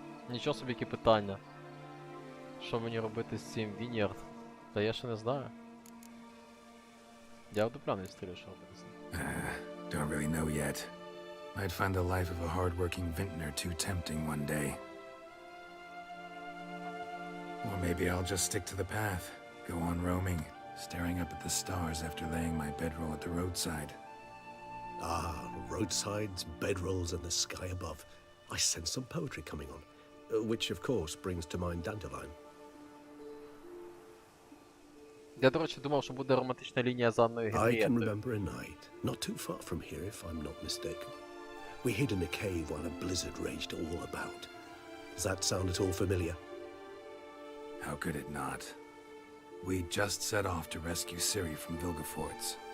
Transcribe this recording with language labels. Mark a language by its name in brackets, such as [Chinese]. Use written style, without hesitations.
[Ukrainian] Нічого собі, які питання. Що мені робити з цим Vineyard? Та я ще не знаю. Я вдупляно відстрілю, що робити з ним. [English] Don't really know yet. Might find the life of a hard-working vintner too tempting one day. Or maybe I'll just stick to the path, go on roaming, staring up at the stars after laying my bedroll at the roadside. Ah, roadsides, bedrolls, and the sky above. I sense some poetry coming on, which of course brings to mind Dandelion. [Ukrainian] Я, до речі, думав, що буде романтична лінія з Анною [English] I can [Ukrainian] Генрієттою. [English] remember a night, not too far from here if I'm not mistaken. We hid in a cave while a blizzard raged all about. Does that sound at all familiar? How could it not? We just set off to rescue Ciri from Vilgefortz.